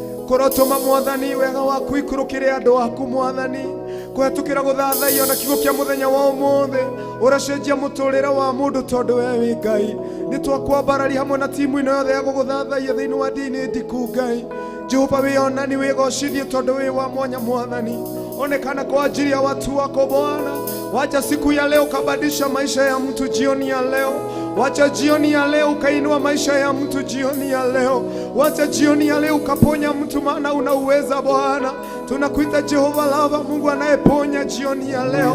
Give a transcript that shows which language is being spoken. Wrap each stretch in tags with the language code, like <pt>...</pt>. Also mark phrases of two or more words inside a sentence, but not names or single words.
<ki>Kũrotũma Mwathani wega waku ikũrũkĩre andũ aku Mwathani. Kũhetũkĩra gũthathaia na kiugo kĩa mũthenya wa ũmũthĩ, ũracenjia mũtũrĩre wa mũndũ tondũ we wĩ Ngai. Nĩ twakwambararia hamwe na timu ĩno yothe ya gũgũthathaia thĩinĩ wa ndini ndiku Ngai. Jehova wĩonani wĩgocithie tondũ wĩ wa mwanya Mwathani.</ki> <sw>Onekana kwa ajili ya watu wako Bwana. Wacha siku ya leo ukabadilisha maisha ya mtu jioni ya leo. Wacha jioni ya leo ukainua maisha ya mtu jioni ya leo. Wacha jioni ya leo ukaponya mtu, maana una uweza Bwana. Tunakuita Jehova Lava, Mungu anayeponya jioni ya leo.</sw>